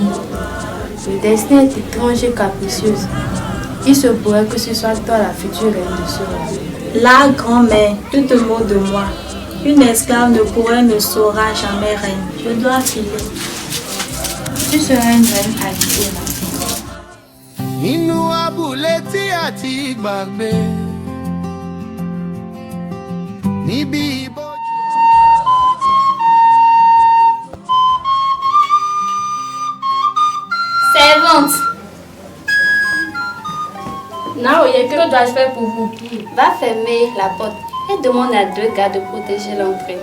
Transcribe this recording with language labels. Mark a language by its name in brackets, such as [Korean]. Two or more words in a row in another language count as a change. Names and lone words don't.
[French] Le destin est étrange et capricieuse. Il se pourrait que ce soit toi la future reine de ce royaume. La grand-mère, tu te moques de moi. Une esclave ne sera jamais reine. Je dois filer. Tu seras une reine habitée, ma fille. [Yoruba] Inú abúlé tí a ti gbàgbé níbi ìbòjú. [French] Servante. Naoye, que dois-je faire pour vous? Va fermer la porte et demande à 2 gars de protéger l'entrée.